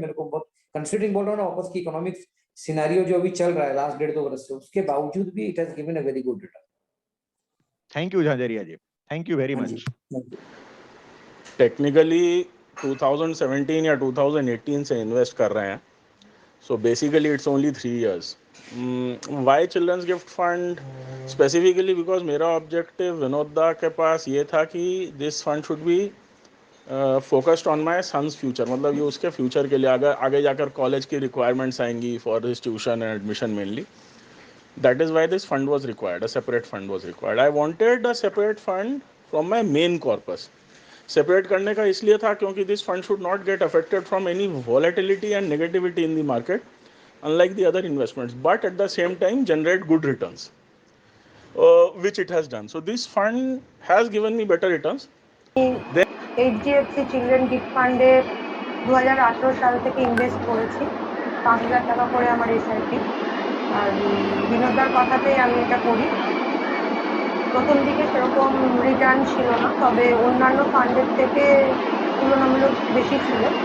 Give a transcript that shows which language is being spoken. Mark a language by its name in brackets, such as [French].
[Hindi] मेरे को बहुत कंसीडरिंग बोल रहा हूँ ना, वापस की इकोनॉमिक्स सिनेरियो जो अभी चल रहा है लास्ट 1.5-2 वर्ष से, उसके बावजूद भी [English] It has given a very good return. Thank you Jhajharia ji, thank you very much. [Hindi] Technically 2017 या 2018 से इन्वेस्ट कर रहे हैं, [English] so basically it's only 3 years. Why children's gift fund specifically? because [Hindi] मेरा ऑब्जेक्टिव विनोद दा के पास ये था कि [English] This fund should be focused on my son's future. [Hindi] मतलब ये उसके फ्यूचर के लिए, अगर आगे जाकर कॉलेज की रिक्वायरमेंट्स आएंगी [English] For his tuition and admission mainly, that is why this fund was required, a separate fund was required. I wanted a separate fund from my main corpus. [Hindi] Separate करने का इसलिए था क्योंकि [English] This fund should not get affected from any volatility and negativity in the market, unlike the other investments, but at the same time generate good returns, which it has done. So this fund has given me better returns. [Bangla] HDFC children gift ফান্ডে 2018 সাল থেকে invest করেছি, 5,000 টাকা করে আমার SIP. আর বিনোদার কথাতেই আমি এটা করি। প্রথম দিকে সেরকম রিটার্ন ছিল না, তবে অন্যান্য ফান্ডের থেকে তুলনামূলক বেশি ছিল।